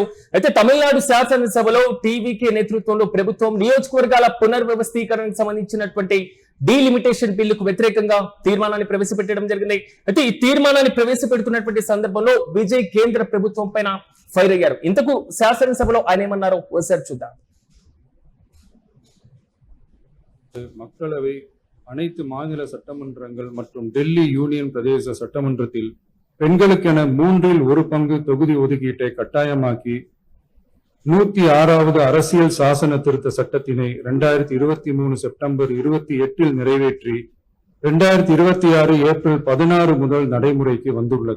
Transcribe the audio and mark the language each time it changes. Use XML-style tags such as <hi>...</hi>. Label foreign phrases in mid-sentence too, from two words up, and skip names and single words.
<te>అయితే తమిళనాడు శాసనసభలో టీవీకే నేతృత్వంలో ప్రభుత్వం నియోజకవర్గాల పునర్వ్యవస్థీకరణకు సంబంధించినటువంటి డీలిమిటేషన్ బిల్లుకు వ్యతిరేకంగా తీర్మానాన్ని ప్రవేశపెట్టడం జరిగింది. అయితే ఈ తీర్మానాన్ని ప్రవేశపెడుతున్నటువంటి సందర్భంలో విజయ్ కేంద్ర ప్రభుత్వం పైన ఫైర్ అయ్యారు. ఇంతకు శాసనసభలో ఆయన ఏమన్నారో ఒకసారి చూద్దాం.</te> <ta>மக்களவை அனைத்து மாநில சட்டமன்றங்கள் மற்றும் டெல்லி யூனியன் பிரதேச சட்டமன்றத்தில் பெண்களுக்கென 1/3 தொகுதி ஒதுக்கீட்டை கட்டாயமாக்கி 106வது அரசியல் சாசன திருத்த சட்டத்தினை 2023 செப்டம்பர் 28 நிறைவேற்றி 2026 ஏப்ரல் 16 முதல் நடைமுறைக்கு வந்துள்ளது.</ta>